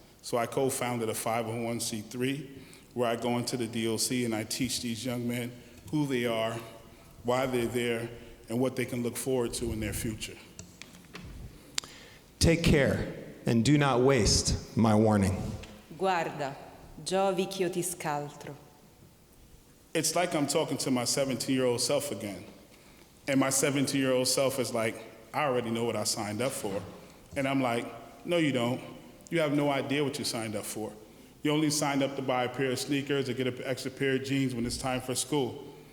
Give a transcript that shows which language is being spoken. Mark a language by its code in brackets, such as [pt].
[en] So I co-founded a 501c3 where I go into the DOC and I teach these young men who they are, why they're there, and what they can look forward to in their future. Take care and do not waste my warning. [it] Guarda, giovi ch'io ti scaltro. [en] It's like I'm talking to my 17-year-old self again. And my 17-year-old self is like, I already know what I signed up for. And I'm like, no, you don't. You have no idea what you signed up for. You only signed up to buy a pair of sneakers or get an extra pair of jeans when it's time for school.